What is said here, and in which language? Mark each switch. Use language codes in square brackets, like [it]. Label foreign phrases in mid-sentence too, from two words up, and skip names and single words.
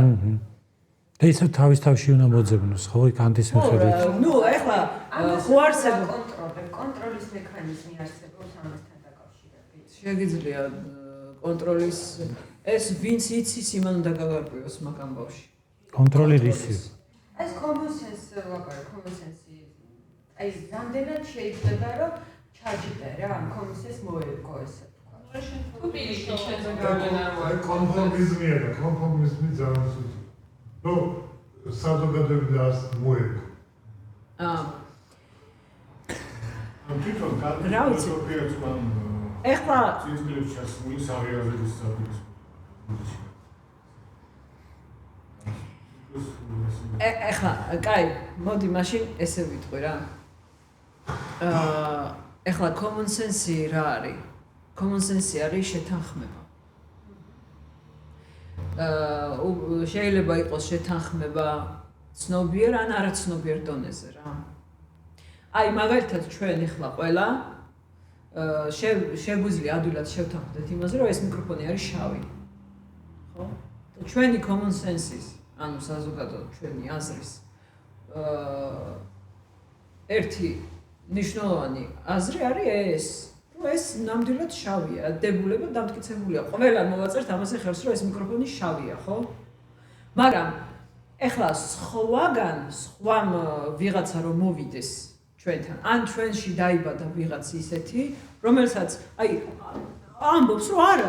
[ka] და ისე თავის თავში უნდა მოძებნოს, ხო, კანტის მიხედვით. ნუ ეხლა ხო არსებობს კონტროლის მექანიზმი არსებობს ამასთან დაკავშირებით. შეგიძლია კონტროლის ეს ვინც იცის იმან უნდა გაგარკვიოს მაგ ამბავში. კონტროლი რისი? ეს [en] common sense [ka] ვაკეთებ, [en] common sense. [ka] აი რამდენად შეიძლება რომ ჩაჯდე რა, [en] common sense [ka] მოერგო ესე თქვა. თუ პირიქით შეიძლება კონფორმიზმია და კონფორმიზმი ძალიან სუსტია. ნუ საზოგადოებრივი არს მოერგო. თვითონ კანტის ფილოსოფიაც ეხლა ცისკლებს ჩასმული საღიარების საფუძველი. ეხლა, კაი, მოდი მაშინ ესე ვიტყვი რა. ეხლა [en] common sense [ka] რა არის? [en] common sense [ka] არის შეთანხმება. შეიძლება იყოს შეთანხმება ცნობიერ ან არაცნობიერ დონეზე რა. აი მაგალითად ჩვენ ეხლა ყველა შეგვიძლია ადვილად შევთანხმდეთ იმაზე, რომ ეს მიკროფონი არის შავი. ხო? და ჩვენი [en] common sense- [ka] ის, ანუ საზოგადოებრივ ჩვენი აზრის ერთი მნიშვნელოვანი აზრი არის ეს, რომ ეს ნამდვილად შავია, დებულება დამტკიცებულია. ყველან მოვაწერთ ამაზე ხელს, რომ ეს მიკროფონი შავია, ხო? მაგრამ ეხლა სხვაგან, სხვამ ვიღაცა რომ მოვიდეს ჩვენთან, ან ჩვენში დაიბადა ვიღაც ისეთი, რომელსაც აი ამბობს, რომ არა.